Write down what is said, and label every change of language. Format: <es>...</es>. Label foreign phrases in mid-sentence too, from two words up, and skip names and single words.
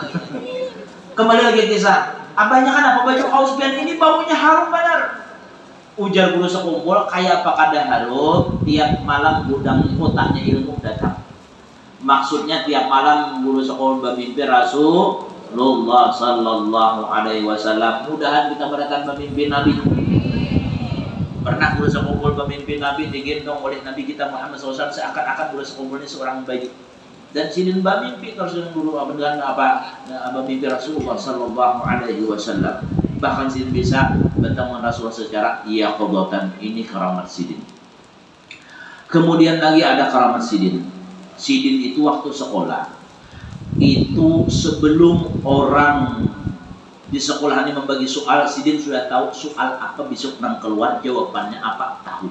<id>Kembali lagi kisah.</id> <bjn>Abahnya kan apa baju kaos pian ini baunya harum benar. Ujar guru sekumpul kayak apa kada harum, tiap malam gudang otaknya ilmu datang.</bjn> <id>Maksudnya tiap malam guru sekumpul bermimpi Rasulullah</id> <ar>sallallahu alaihi wasallam.</ar> <id>Mudahan kita berdatang bermimpi Nabi. Pernah guru sekumpul bermimpi Nabi digendong oleh Nabi kita Muhammad SAW, seakan-akan guru sekumpul ini seorang bayi. Dan Sidin bermimpi terus dengan guru dengan bermimpi Rasulullah</id> <ar>sallallahu alaihi wasallam.</ar> <id>Bahkan Sidin bisa bertemu Rasulullah secara yaqadatan. Ini keramat Sidin. Kemudian lagi ada keramat Sidin.</id> <bjn>Sidin itu waktu sekolah itu sebelum orang di sekolah ini membagi soal, Sidin sudah tahu soal apa besok nang keluar, jawabannya apa tahu.</bjn>